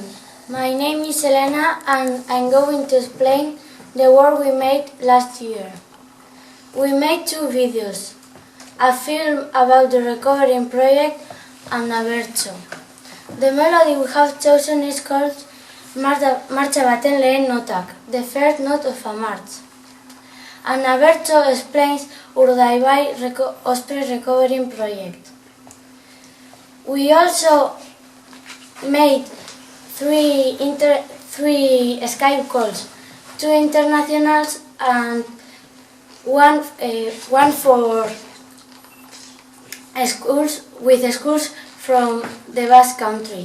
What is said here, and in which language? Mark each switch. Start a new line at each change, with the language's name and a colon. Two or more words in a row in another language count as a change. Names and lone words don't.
English: My name is Elena and I'm going to explain the work we made last year. We made 2 videos, a film about the recovery project and a bird show. The melody we have chosen is called
Basque: Martxa baten lehen notak,
English: the first note of a march. And a bird show explains Urdaibai Osprey recovery project. We also made 3 Skype calls, 2 internationals and one for schools with schools from the Basque Country.